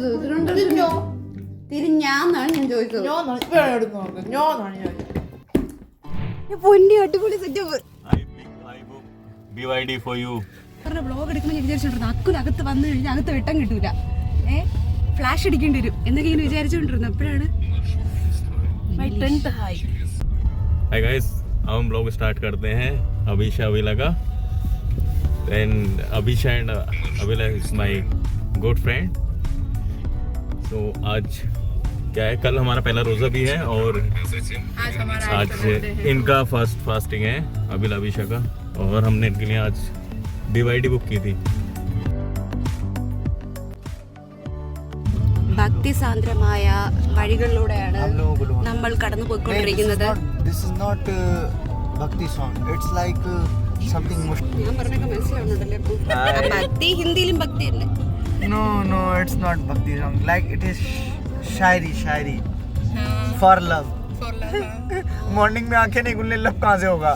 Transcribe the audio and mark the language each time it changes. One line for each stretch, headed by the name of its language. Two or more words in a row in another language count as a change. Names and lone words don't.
Malayalam: തിരിഞ്ഞാന്നാണ് ഞാൻ ചോദിച്ചത്. പൊന്നി അടിപൊളി സെറ്റപ്പ്. ബ്ലോഗ് എടുക്കുമ്പോൾ ഞാൻ വിചാരിച്ചോണ്ടിരുന്നു അക്കുലകത്ത് വന്നു കഴിഞ്ഞാൽ അകത്ത് വെട്ടം കിട്ടൂല, ഫ്ലാഷ് അടിക്കേണ്ടി വരും എന്നൊക്കെ ഇങ്ങനെ വിചാരിച്ചോണ്ടിരുന്നു. എപ്പോഴാണ്
English: Hi guys,
Hindi: हम
English: blog start
Hindi: करते हैं. अभिषा अविला का.
English: Then Abhisha and Avila is my good friend.
Hindi: सो आज क्या है, कल हमारा पहला रोज़ा भी है और आज इनका
English: first fasting
Hindi: है, अविला अभिषा का. और हमने इनके लिए आज BYD बुक की थी.
Malayalam: ഭക്തി സാന്ദ്രമായ വഴികളിലൂടെയാണ് നമ്മൾ കടന്നു പോയിക്കൊണ്ടിരിക്കുന്നത്. ഞാൻ പറഞ്ഞൊക്കെ മനസ്സിലാവുന്നുണ്ടല്ലേ? ഭക്തി ഹിന്ദിയിലും ഭക്തി അല്ലേ?
English: No, it's not bhakti song. Like it is शायरी for love.
Hindi: Morning में आंखें नहीं खुलने love कहाँ से होगा?